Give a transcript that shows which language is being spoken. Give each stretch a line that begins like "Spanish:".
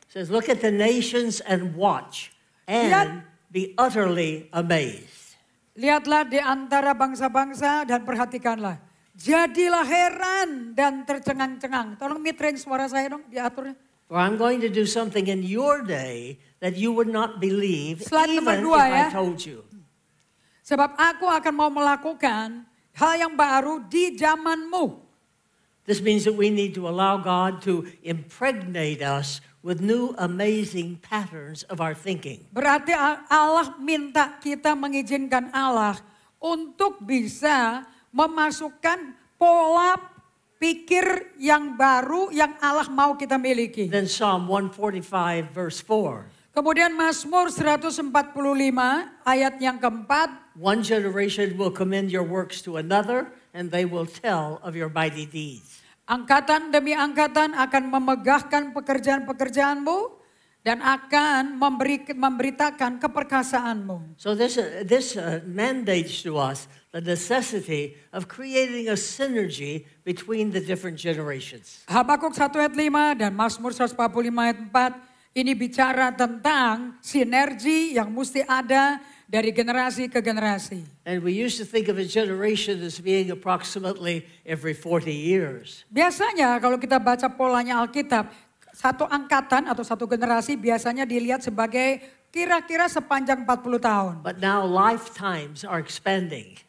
English: Says, look at the nations and watch and be utterly amazed.
Indonesian: Lihatlah di antara bangsa-bangsa dan perhatikanlah. Jadilah heran dan tercengang-cengang. Tolong mid-range suara saya dong, diaturnya.
English: For I'm going to do something in your day that you would not believe Slide even if I told you.
Indonesian: Sebab aku akan mau melakukan hal yang baru di zamanmu.
English: This means that we need to allow God to impregnate us with new amazing patterns of our thinking.
Indonesian: Berarti Allah minta kita mengizinkan Allah untuk bisa memasukkan pola pikir yang baru yang Allah mau kita miliki.
English: Then Psalm 145 verse 4.
Indonesian: Kemudian Mazmur 145 ayat yang keempat.
English: One generation will commend your works to another, and they will tell of your mighty deeds.
Indonesian: Angkatan demi angkatan akan memegahkan pekerjaan-pekerjaanmu dan akan memberitakan keperkasaanmu.
English: So this mandates to us the necessity of creating a synergy between the different generations.
Indonesian: Habakuk 1 ayat 5 dan Mazmur 145 ayat 4 ini bicara tentang sinergi yang mesti ada dari generasi ke generasi.
English: And we used to think of a generation as being approximately every 40 years.
Indonesian: Biasanya kalau kita baca polanya Alkitab, satu angkatan atau satu generasi biasanya dilihat sebagai kira-kira sepanjang 40 tahun.
English: But now lifetimes are expanding.